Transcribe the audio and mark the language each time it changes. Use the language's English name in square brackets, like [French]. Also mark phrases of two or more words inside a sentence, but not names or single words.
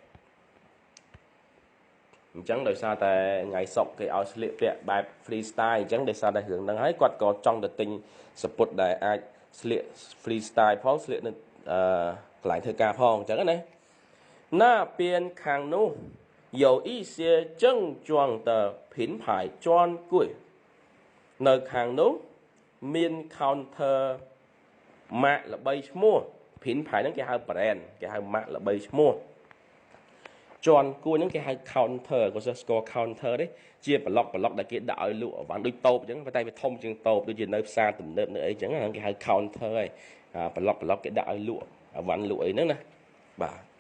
[Khmer] អញ្ចឹងដោយសារតែថ្ងៃសុកគេឲ្យស្លៀកពាក់បែប freestyle អញ្ចឹងដោយសារតែរឿងហ្នឹងហើយគាត់ក៏ចង់ទៅទិញសពុតដែល អាចស្លៀក freestyle ផងស្លៀកនៅកន្លែងធ្វើការផងអញ្ចឹងណាណាពៀនខាងនោះ [Chinese] 有一些正装的品牌专柜 [Khmer] នៅខាងនោះមាន counter ម៉ាកល្បីឈ្មោះភិនផៃហ្នឹងគេហៅ brand គេហៅម៉ាកល្បីឈ្មោះជាន់គួយហ្នឹងគេហៅ counter ក៏ស្គាល់ counter ទេជាប្លុកដែលគេដាក់ឲ្យលក់អវ៉ាន់ដូចតូបអញ្ចឹងតែវាធំជាងតូបដូចជានៅផ្សារទំនើបនៅអីអញ្ចឹងហ្នឹងគេហៅ counter ហើយប្លុកគេដាក់ឲ្យលក់អវ៉ាន់លក់អីហ្នឹងណាបាទ